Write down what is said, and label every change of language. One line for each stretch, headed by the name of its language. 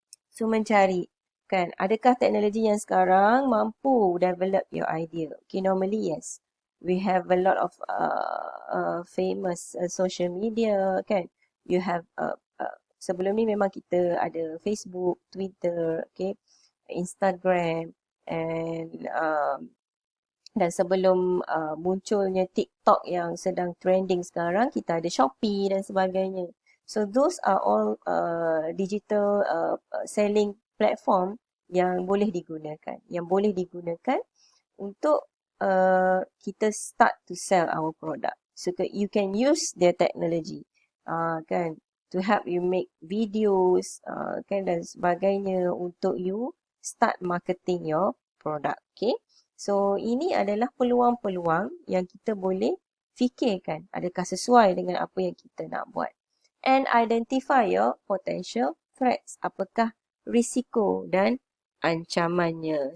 Malay: So mencari, kan, adakah teknologi yang sekarang mampu
English: develop your idea? Okay, normally yes. We have a lot of famous social media, kan.
Malay: You have sebelum ni memang kita ada Facebook, Twitter, okay, Instagram, and dan sebelum munculnya TikTok yang sedang trending sekarang, kita ada Shopee dan sebagainya.
English: So those are all digital selling platform
Malay: yang boleh digunakan. Yang boleh digunakan untuk kita
English: start to sell our product. So you can use their technology kan, to help you make videos kan,
Malay: dan sebagainya untuk
English: you start marketing your product. Okay.
Malay: So ini adalah peluang-peluang yang kita boleh fikirkan adakah sesuai dengan apa yang kita nak buat.
English: And identify your potential threats.
Malay: Apakah risiko dan ancamannya.